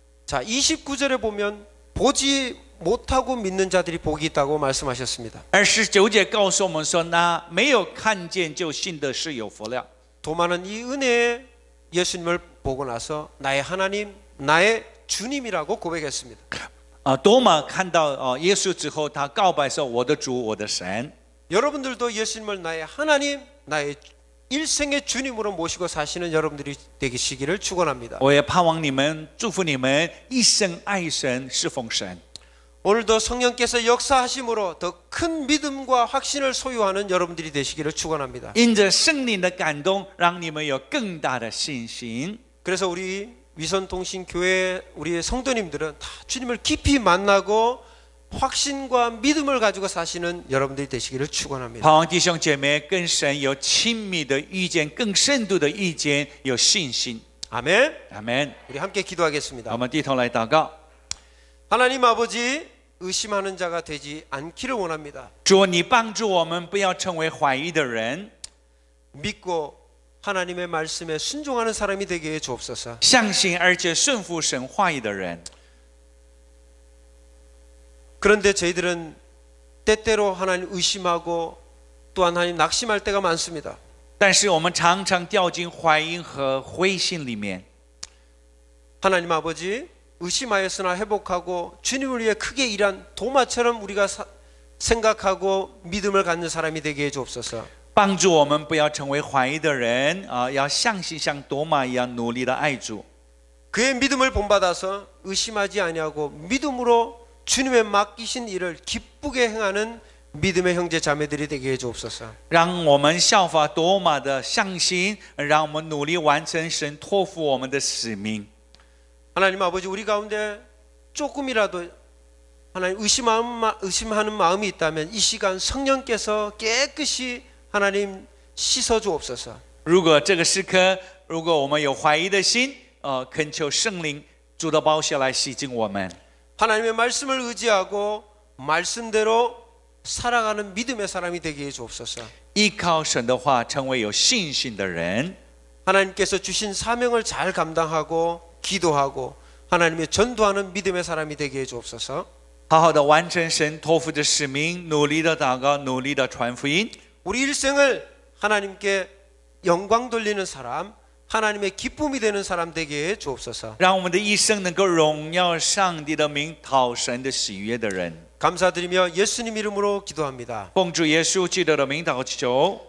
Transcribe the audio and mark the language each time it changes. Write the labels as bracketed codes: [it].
[ko] 자, 29절에 보면 보지 못하고 믿는 자들이 복이 있다고 말씀하셨습니다. [zh] 29节告诉我们说，那没有看见就信的是有福了。 [ko] 도마는 이 은혜에 예수님을 보고 나서 나의 하나님, 나의 주님이라고 고백했습니다. [zh] 多马看到耶稣之后，他告白说：“我的主，我的神。” [ko] 여러분들도 예수님을 나의 하나님, 나의 일생의 주님으로 모시고 사시는 여러분들이 되시기를 축원합니다. [zh] 我也盼望你们，祝福你们一生爱神，侍奉神。 [ko] 오늘도 성령께서 역사하심으로 더 큰 믿음과 확신을 소유하는 여러분들이 되시기를 축원합니다. [zh] 因着圣灵的感动，让你们有更大的信心。 [ko] 그래서 우리 위선통신교회 우리 성도님들은 다 주님을 깊이 만나고 확신과 믿음을 가지고 사시는 여러분들이 되시기를 축원합니다. [zh] 盼望弟兄姐妹跟神有亲密的遇见，更深度的遇见，有信心。 [ko] 아멘. [zh] 阿门。 [ko] 우리 함께 기도하겠습니다. [zh] 我们低头来祷告。 [ko] 하나님 아버지, 의심하는 자가 되지 않기를 원합니다. [zh] 主，你帮助我们不要成为怀疑的人， [ko] 믿고 하나님의 말씀에 순종하는 사람이 되게 해 주옵소서. [zh] 相信而且顺服神话语的人。 [ko] 그런데 저희들은 때때로 하나님 의심하고 또한 하나님 낙심할 때가 많습니다. [zh] 但是我们常常掉进怀疑和灰心里面。 [ko] 하나님 아버지, 의심하였으나 회복하고 주님을 위해 크게 일한 도마처럼 우리가 생각하고 믿음을 갖는 사람이 되게 해 주옵소서. [zh] 帮助我们不要成为怀疑的人要相信像多马一样努力的爱主。 [ko] 그의 믿음을 본받아서 의심하지 아니하고 믿음으로 주님의 맡기신 일을 기쁘게 행하는 믿음의 형제 자매들이 되게 해 주옵소서. [zh] 让我们效法多马的相信，让我们努力完成神托付我们的使命。 [ko] 하나님 아버지, 우리 가운데 조금이라도 하나님 의심하는 마음이 있다면 이 시간 성령께서 깨끗이 하나님 씻어 주옵소서. [zh] 如果这个时刻，如果我们有怀疑的心，恳求圣灵主的宝血来洗净我们。 [ko] 하나님의 말씀을 의지하고 말씀대로 살아가는 믿음의 사람이 되게 해 주옵소서. [zh] 依靠神的话，成为有信心的人。 [ko] 하나님께서 주신 사명을 잘 감당하고 기도하고 하나님의 전도하는 믿음의 사람이 되게 해 주옵소서. [zh] 好好的完成神托付的使命，努力的祷告，努力的传福音。 [ko] 우리 일생을 하나님께 영광 돌리는 사람, 하나님의 기쁨이 되는 사람 되게 해 주옵소서. [zh] 让我们的一生能够荣耀上帝的名，讨神的喜悦的人。 [ko] 감사드리며 예수님 이름으로 기도합니다. [zh] 奉主耶稣基督的名祷求。